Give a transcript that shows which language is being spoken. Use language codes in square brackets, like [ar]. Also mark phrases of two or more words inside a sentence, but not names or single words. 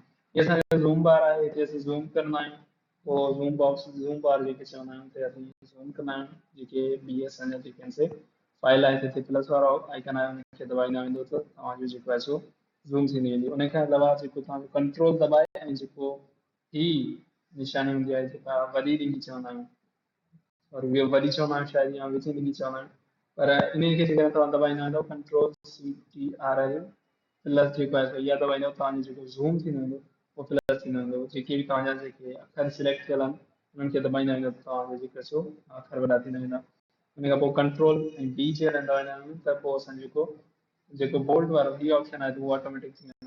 [sd] ये असांजो [en] zoom bar [sd] आहे, हिते असीं ज़ूम कंदा आहियूं। पोइ [en] zoom box zoom bar [sd] जेके चवंदा आहियूं, हिते असीं ज़ूम कंदा आहियूं। जेके बी एस एन एल जेके आहिनि से फाइल आहे, हिते प्लस वारो आइकन आहे, उनखे दबाईंदा वेंदो त तव्हांजो जेको आहे सो ज़ूम थींदी वेंदी। उन खां अलावा जेको तव्हांजो कंट्रोल दबाए ऐं जेको ही निशानी हूंदी आहे, जेका वॾी ॾिंगी चवंदा आहियूं, और वे वरी चवंदा आहियूं शायदि, या विच में चवंदा आहियूं। पर इन खे जेकॾहिं तव्हां दबाईंदा वेंदो [en] control C T R L plus [sd] जेको आहे इहा दबाईंदव, तव्हांजो जेको ज़ूम थींदो वेंदो उहो प्लस थींदो वेंदो। जेके बि तव्हांजा जेके अखर सिलेक्ट थियल आहिनि उन्हनि खे दबाईंदा वेंदो त तव्हांजो जेको सो अखर वॾा थींदा वेंदा। उन खां पोइ कंट्रोल ऐं बी जे दबाईंदा आहियूं त पोइ असां जेको जेको बोल्ड वारो ही ऑप्शन आहे, त उहो ऑटोमेटिक थी वेंदो आहे।